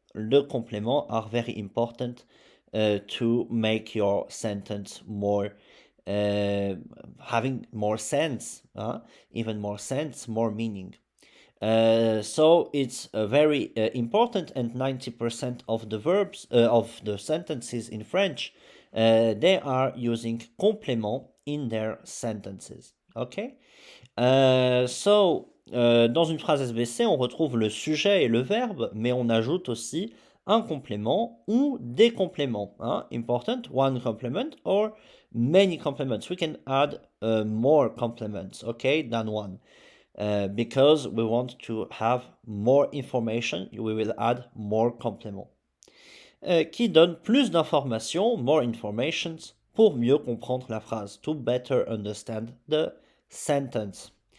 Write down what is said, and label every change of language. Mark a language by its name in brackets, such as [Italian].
[English] The compléments are very important to make your sentence more having more sense, even more sense, more meaning. So it's very important, and 90% of the verbs of the sentences in French, they are using complément in their sentences. Okay? [French] Dans une phrase SVC, on retrouve le sujet et le verbe, mais on ajoute aussi un complément ou des compléments. [English] Important, one complement or many complements. We can add more complements, okay, than one. Because we want to have more information, we will add more complements. [French] Qui donne plus d'informations, [English] more informations, [French] pour mieux comprendre la phrase, [English] to better understand the sentence.